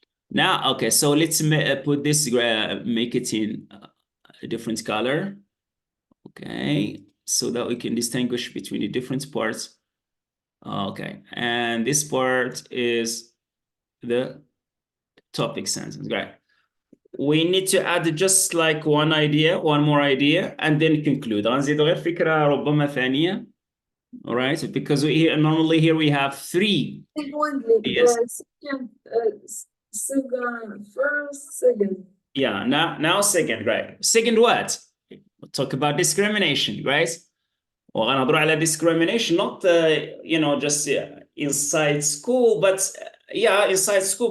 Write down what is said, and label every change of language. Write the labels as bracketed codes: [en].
[en] Now, okay, so let's put this, make it in a different color. Okay, so that we can distinguish between the different parts. Okay, and this part is the topic sentence, great. We need to add just like one more idea, and then conclude. [ar] غنزيدو غير فكرة ربما ثانية. [en] All right, because normally here we have three. Yes. Second. Yeah, now second, right? Second what? We'll talk about discrimination, right? [ar] وغنهضروا على [en] discrimination, not just inside school, but inside school.